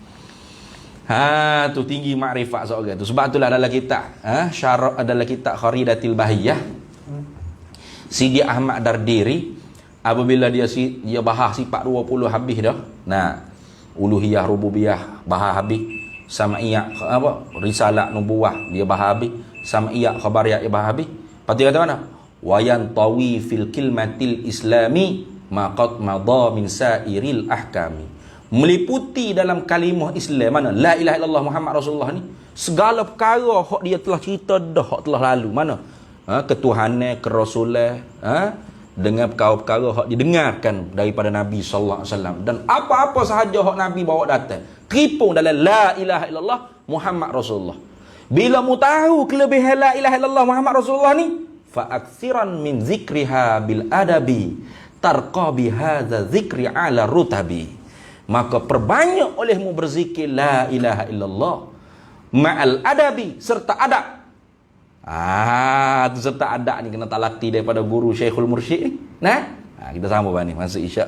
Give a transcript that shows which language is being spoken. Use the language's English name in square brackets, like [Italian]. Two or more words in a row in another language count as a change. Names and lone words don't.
[Malay] Tu tinggi makrifat seorang tu. Sebab itulah dalam kitab syarat adalah kitab Kharidatil Bahiyah, Sidi Ahmad Dardiri, apabila dia bahas sifat 20 habis dah. Uluhiyah, rububiyah bahas habis. Sama'iyah risalah nubuwah dia bahas habis. Sama'iyah khabariyah dia bahas habis. Lepas tu kata mana? [Arabic] وينطوي في كلمة الإسلام ما قد مضى من سائر الأحكام. [Malay] Meliputi dalam kalimah Islam mana? [Arabic] لا إله إلا الله محمد رسول الله ni. [Malay] Segala perkara hak dia telah cerita dah, hak telah lalu. Mana? Ketuhanan, kerasulan, dengan perkara-perkara hak didengarkan daripada Nabi sallallahu alaihi wasallam, dan apa-apa sahaja hak Nabi bawa datang teripung dalam [Arabic] لا إله إلا الله محمد رسول الله. [Malay] Bila mu tahu kelebihan [Arabic] لا إله إلا الله محمد رسول الله [Malay] ni, [Arabic] فأكثرن من ذكرها بالأدب ترقى بهذا الذكر على الرتب. [Malay] Maka perbanyak olehmu berzikir [Arabic] لا إله إلا الله مع الأدب, [Malay] serta adab. Tu serta adab ni kena talaki daripada guru Syekhul Mursyid ni. Kita sambung ni masa isyak.